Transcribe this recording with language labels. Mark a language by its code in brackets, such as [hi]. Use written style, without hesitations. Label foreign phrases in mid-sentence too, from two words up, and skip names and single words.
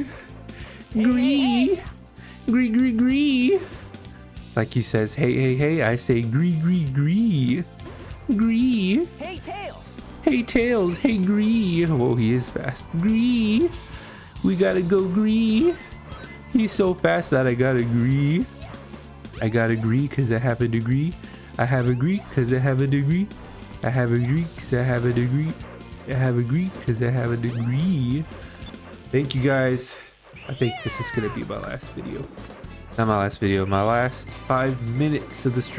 [en] Gree. Gree. Like he says, hey, I say gree. Gree. Hey, Tails. Hey, Tails. Hey, Gree. Oh, he is fast. Gree. We gotta go, Gree. He's so fast that I gotta Gree. I gotta Gree because I have a degree. I have a gree because I have a degree. I have a gree because I have a degree. I have a gree because I have a degree. Thank you guys. I think this is gonna be my last video. Not my last video, my last 5 minutes of the stream.